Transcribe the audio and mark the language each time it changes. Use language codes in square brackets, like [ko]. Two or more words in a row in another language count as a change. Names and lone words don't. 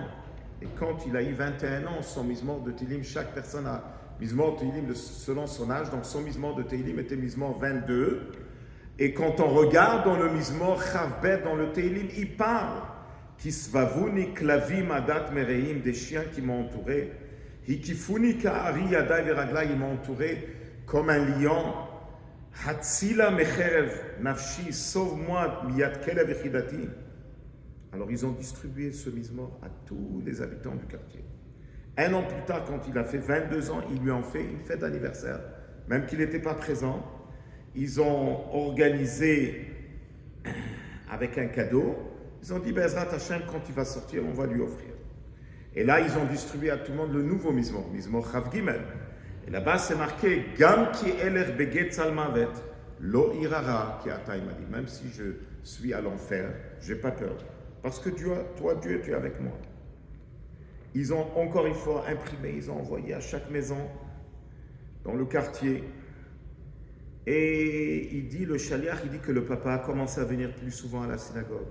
[fr] Et quand il a eu 21 ans, son mizmor de Tehillim, chaque personne a mizmor de Tehillim selon son âge. Donc son mizmor de Tehillim était mizmor 22. Et quand on regarde dans le [he] מזמור כ"ב, [fr] dans le Tehillim, il parle [he] כי סבבוני כלבים עדת מרעים, [fr] des chiens qui m'ont entouré. [he] הקיפוני כארי ידי ורגלי, [fr] ils m'ont entouré comme un lion. [he] הצילה מחרב נפשי, sauve-moi מיד כלב יחידתי. [fr] Alors ils ont distribué ce mizmor à tous les habitants du quartier. Un an plus tard, quand il a fait 22 ans, ils lui ont fait une fête d'anniversaire, même qu'il n'était pas présent. Ils ont organisé avec un cadeau. Ils ont dit, [he] בעזרת השם, [fr] quand il va sortir, on va lui offrir. Et là, ils ont distribué à tout le monde le nouveau mizmor, [he] מזמור כ"ג. [fr] Et là-bas, c'est marqué, [he] גם כי אלך בגיא צלמות לא אירא רע כי אתה, [fr] il m'a dit, même si je suis à l'enfer, j'ai pas peur. Parce que toi, Dieu, tu es avec moi. Ils ont encore une fois imprimé, ils ont envoyé à chaque maison, dans le quartier. Et il dit, le shaliach, il dit que le papa a commencé à venir plus souvent à la synagogue.